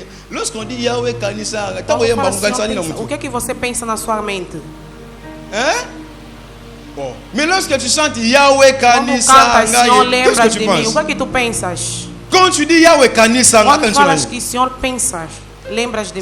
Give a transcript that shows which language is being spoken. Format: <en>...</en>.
<fr>Lorsqu'on dit Yahweh Kanisa,</fr> <pt>O que você pensa na sua mente?</pt> <fr>Hein? Bon. Mais lorsque tu chantes Yahweh Kanisa, qu'est-ce que tu penses?</fr> <pt>O que tu pensas?</pt> <fr>Quand tu dis Yahweh Kanisa,</fr> <pt>quando falas que o Senhor pensas, lembras de mim?</pt>